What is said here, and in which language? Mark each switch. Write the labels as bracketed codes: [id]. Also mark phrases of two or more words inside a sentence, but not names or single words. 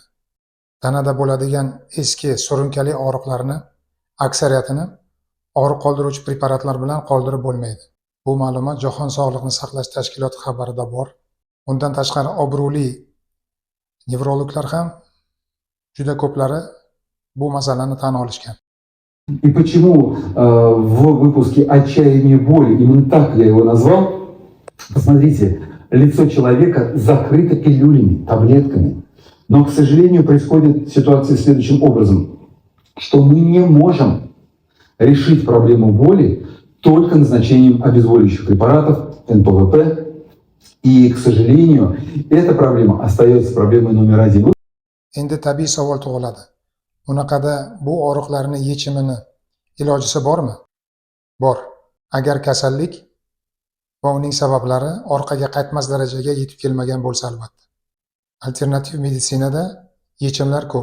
[uz] Tanada bo'ladigan eski surunkali og'riqlarni aksariyatini og'riq qoldiruvchi preparatlar bilan qoldirib bo'lmaydi. Bu ma'lumot Jahon Sog'liqni saqlash tashkiloti xabarida bor. Undan tashqari obro'li nevrologlar ham juda ko'plari bu masalani tan olishgan. [ru] И почему в выпуске «Отчаяние боли» именно так я его назвал? Посмотрите, лицо человека закрыто пилюлями, таблетками. Но, к сожалению, происходит ситуация следующим образом, что мы не можем решить проблему боли только назначением обезболивающих препаратов, НПВП. И, к сожалению, эта проблема остается проблемой номер один. [uz] Endi tabiiy savol tug'iladi. Bunaqada bu og'riqlarning yechimini, ilojisi bormi? Bor. Agar kasallik va uning sabablari orqaga qaytmas darajaga yetib kelmagan bo'lsa albatta. Alternativ meditsinada yechimlar ko'p.